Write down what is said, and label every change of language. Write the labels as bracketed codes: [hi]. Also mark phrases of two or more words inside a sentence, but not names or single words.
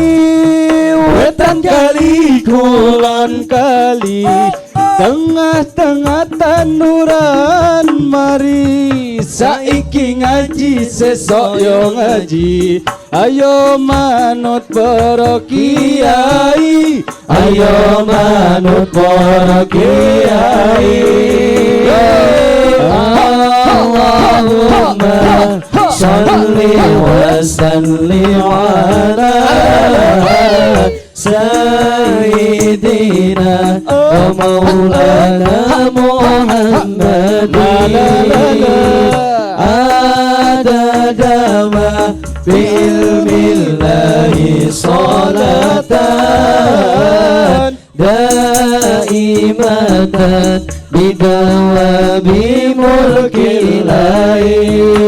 [jv] wetan kali kulon kali tengah-tengah tanduran mari saiki ngaji sesok yo ngaji ayo manut para kiai ayo manut para kiai. [ar] اللهم صل وسلم على سيدنا ومولانا محمد عدد ما بعلم الله صلاة دائمة بدوام ملك الله.